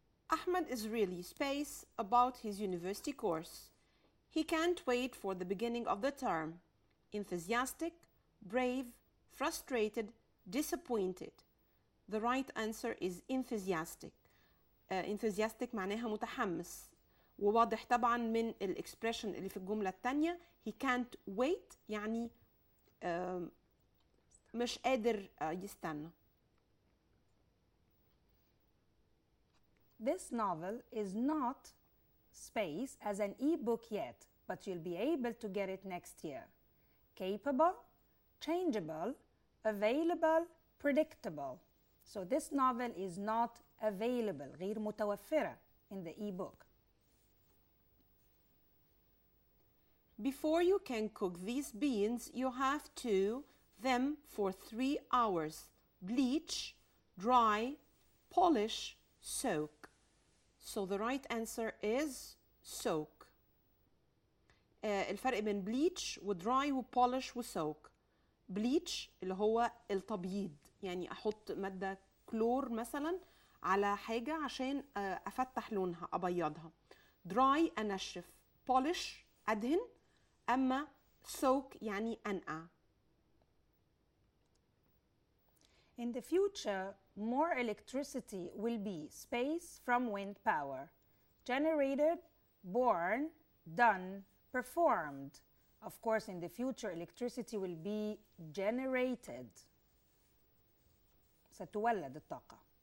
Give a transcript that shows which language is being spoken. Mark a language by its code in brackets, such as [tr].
[en] Ahmed is really space about his university course. He can't wait for the beginning of the term. Enthusiastic, brave, frustrated, disappointed. The right answer is enthusiastic. [ar] enthusiastic معناها متحمس، وواضح طبعا من الاكسبريشن اللي في الجملة التانية. [en] He can't wait [ar] يعني مش قادر يستنى. [en] This novel is not space as an e-book yet, but you'll be able to get it next year. Capable, changeable, available, predictable. So this novel is not available, [ar] غير متوفرة [en] in the e-book. Before you can cook these beans, you have to them for 3 hours. Bleach, dry, polish, soak. So the right answer is soak. [ar] الفرق بين bleach ودراي وpolish وsoak. bleach اللي هو التبييض، يعني احط مادة كلور مثلا على حاجة عشان افتح لونها ابيضها. dry انشف، polish ادهن، اما soak يعني انقع. [en] In the future, more electricity will be space from wind power. Generated, born, done, performed. Of course, in the future, electricity will be generated. [ar] ستولد الطاقة.